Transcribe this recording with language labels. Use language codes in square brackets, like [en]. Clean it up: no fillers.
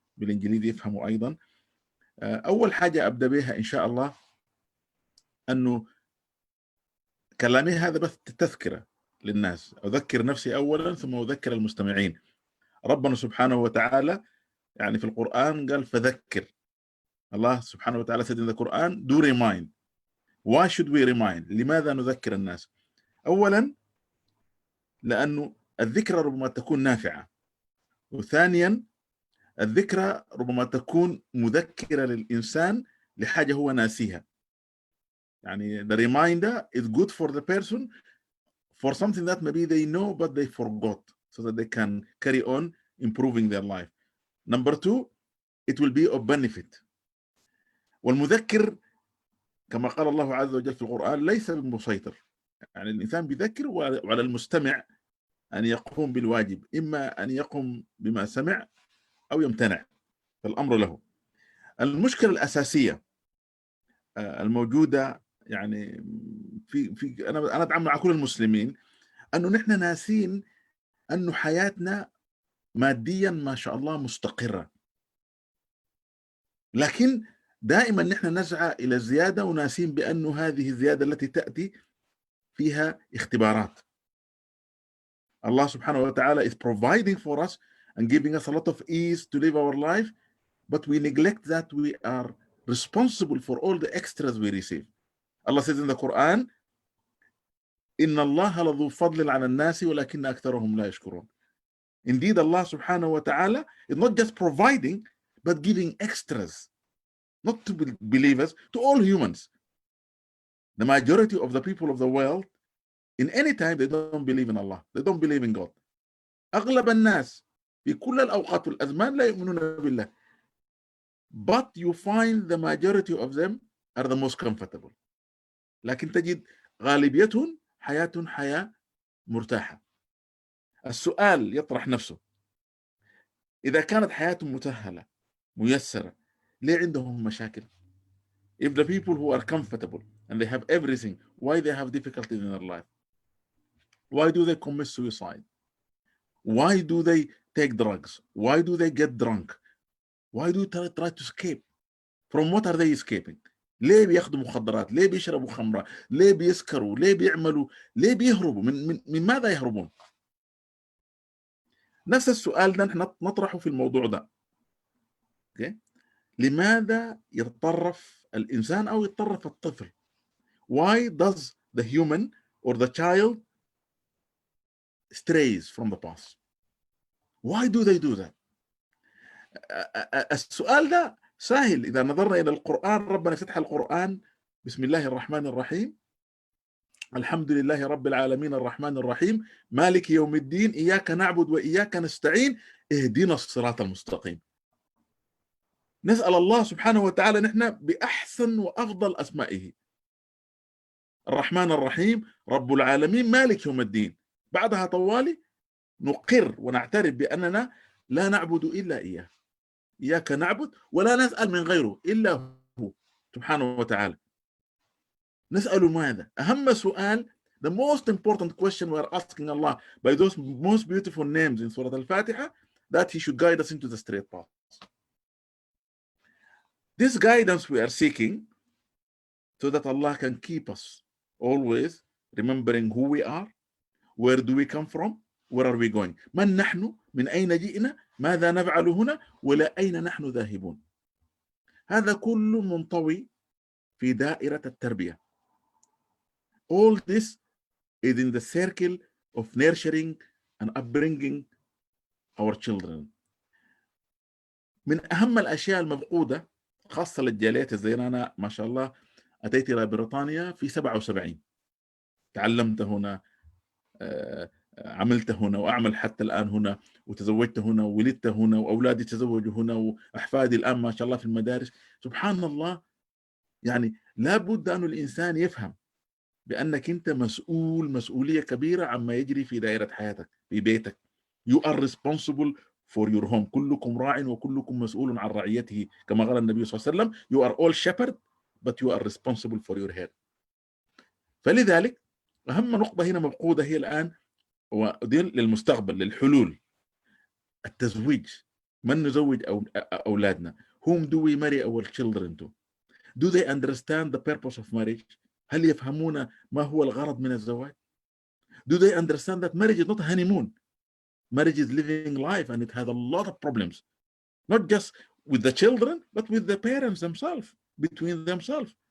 [ar] بالإنجليزي يفهموا أيضا. أول حاجة أبدأ بها إن شاء الله أنه كلامي هذا بس تذكرة للناس، أذكر نفسي أولا ثم أذكر المستمعين. ربنا سبحانه وتعالى يعني في القرآن قال فذكر. الله سبحانه وتعالى [en] said in the Quran do remind. Why should we remind؟ [ar] لماذا نذكر الناس؟ أولا لأنه الذكرى ربما تكون نافعة، وثانيا الذكرى ربما تكون مذكرة للإنسان لحاجة هو ناسيها. [en] يعني the reminder is good for the person for something that maybe they know but they forgot, so that they can carry on improving their life. Number two, it will be of benefit. [ar] والمذكر كما قال الله عز وجل في القرآن ليس بالمسيطر. يعني الإنسان بيذكر وعلى المستمع أن يقوم بالواجب، إما أن يقوم بما سمع أو يمتنع، فالأمر له. المشكلة الأساسية الموجودة يعني في أنا أتعامل مع كل المسلمين أنه نحن ناسين أنه حياتنا ماديا ما شاء الله مستقرة، لكن دائما نحن نسعى إلى الزيادة وناسين بأنه هذه الزيادة التي تأتي فيها اختبارات. [en] Allah subhanahu wa ta'ala is providing for us and giving us a lot of ease to live our life, but we neglect that we are responsible for all the extras we receive. Allah says in the Quran, [ar] إن الله لذو فضل على الناس ولكن أكثرهم لا يشكرون. [en] Indeed, Allah subhanahu wa ta'ala is not just providing, but giving extras, not to believers, to all humans. The majority of the people of the world, in any time, they don't believe in Allah. They don't believe in God. [ar] أغلب الناس في كل الأوقات والأزمان لا يؤمنون بالله. [en] But you find the majority of them are the most comfortable. [ar] لكن تجد غالبيتهم حياة مرتاحة. السؤال يطرح نفسه، إذا كانت حياتهم مسهلة ميسرة ليه عندهم مشاكل؟ [en] If the people who are comfortable and they have everything, why they have difficulties in their life? Why do they commit suicide? Why do they take drugs? Why do they get drunk? Why do they try to escape? From what are they escaping? [ar] ليه بياخدوا مخدرات؟ ليه بيشربوا خمرة؟ ليه بيسكروا؟ ليه بيعملوا؟ ليه بيهربوا؟ من ماذا يهربون؟ نفس السؤال ده نحن نطرحه في الموضوع ده. okay? لماذا يتطرف الإنسان أو يتطرف الطفل؟ [en] Why does the human or the child strays from the path? Why do they do that? [ar] السؤال ده سهل إذا نظرنا إلى القرآن. ربنا فتح القرآن بسم الله الرحمن الرحيم، الحمد لله رب العالمين الرحمن الرحيم مالك يوم الدين إياك نعبد وإياك نستعين اهدنا الصراط المستقيم. نسأل الله سبحانه وتعالى نحن بأحسن وأفضل أسمائه، الرحمن الرحيم رب العالمين مالك يوم الدين. بعدها طوالي نقر ونعترف بأننا لا نعبد إلا إياه، إياك نعبد ولا نسأل من غيره إلا هو سبحانه وتعالى. نسأل ماذا؟ أهم سؤال، [en] the most important question we are asking Allah by those most beautiful names in Surah Al-Fatiha, that He should guide us into the straight path. This guidance we are seeking so that Allah can keep us always remembering who we are, where do we come from, where are we going, [ar] من نحن، من أين جئنا، ماذا نفعل هنا، ولا أين نحن ذاهبون. هذا كله منطوي في دائرة التربية. [en] All this is in the circle of nurturing and upbringing our children. [ar] من أهم الأشياء المفقودة خاصة للجاليات زي أنا ما شاء الله أتيت إلى بريطانيا في 77، تعلمت هنا، عملت هنا وأعمل حتى الآن هنا، وتزوجت هنا وولدت هنا وأولادي تزوجوا هنا وأحفادي الآن ما شاء الله في المدارس. سبحان الله، يعني لابد أن الإنسان يفهم بأنك أنت مسؤولية كبيرة عما يجري في دائرة حياتك في بيتك. [en] You are responsible for your home. [ar] كلكم راع وكلكم مسؤول عن رعيته كما قال النبي صلى الله عليه وسلم. [en] You are all shepherd but you are responsible for your head. [ar] فلذلك أهم نقطة هنا مفقودة هي الآن ودي للمستقبل، للحلول، التزويج. من نزوج أولادنا. [en] Whom do we marry our children to? Do they understand the purpose of marriage? [ar] هل يفهمون ما هو الغرض من الزواج؟ [en] Do they understand that marriage is not a honeymoon? Marriage is living life, and it has a lot of problems, not just with the children, but with the parents themselves, between themselves.